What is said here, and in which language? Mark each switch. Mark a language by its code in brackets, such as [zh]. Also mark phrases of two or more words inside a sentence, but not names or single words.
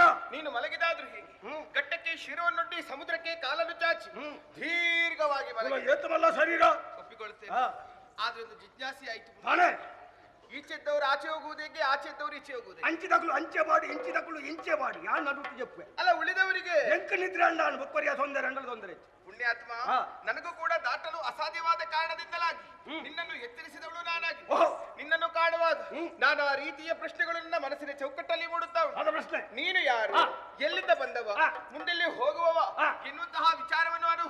[kn] ನೀನು ಮಲಗಿದಾದ್ರೂ ಹೇಗೆ ಘಟ್ಟಕ್ಕೆ ಶಿರವನ್ನೊಡ್ಡಿ ಸಮುದ್ರಕ್ಕೆ ಕಾಲನ್ನು ಚಾಚಿ ದೀರ್ಘವಾಗಿ ಮಲಗಿ ಎತ್ತಮಲ್ಲ ಶರೀರ ಒಪ್ಪಿಕೊಳ್ತೇನೆ. ಹಾ. ಆದ್ರೆ ಒಂದು ಜಿಜ್ಞಾಸೆ ಆಯ್ತು. ತಾನೇ ಈಚೆದ್ದವರು ಆಚೆ ಹೋಗುವುದೇಗೆ ಆಚೆದ್ದವರು ಈಚೆ ಹೋಗುವುದೇ [tcy] ಅಂಚಿದಕ್ಕಳು ಅಂಚೆ ಮಾಡಿ ಇಂಚಿದಕ್ಕಳು ಇಂಚೆ ಮಾಡಿ ಯಾರು ನಡುಟ್ಟು ಜಪ್ಪೆ [kn] ಅಲ್ಲ ಉಳಿದವರಿಗೆ [tcy] ಎಂಕ ನಿದ್ರೆ ಅಂಡ ಬೊಪ್ಪರಿಯ ತೊಂದರೆ ಅಂಡಲ ತೊಂದರೆ [kn] ಪುಣ್ಯಾತ್ಮ ಹಾ. ನನಗೂ ಕೂಡ ದಾಟಲು ಅಸಾಧ್ಯವಾದ ಕಾರಣದಿಂದಲಾಗಿ ನಿನ್ನನ್ನು ಎಚ್ಚರಿಸಿದವಳು ನಾನಾಗಿ ಓಹೋ. ನಿನ್ನನ್ನು ಕಾಣುವಾಗ ನಾನು ಆ ರೀತಿಯ ಪ್ರಶ್ನೆಗಳು ನನ್ನ ಮನಸ್ಸಿನ ಚೌಕಟ್ಟಲ್ಲಿ ಮೂಡುತ್ತಾ ಉಂಟು. ಅದ ಪ್ರಶ್ನೆ ನೀನು ಯಾರು ಹಾ. ಎಲ್ಲಿಂದ ಬಂದವ ಹಾ. ಮುಂದೆಲ್ಲಿ ಹೋಗುವವ ಹಾ. ಎನ್ನುವಂತಹ ವಿಚಾರವನ್ನು ನಾನು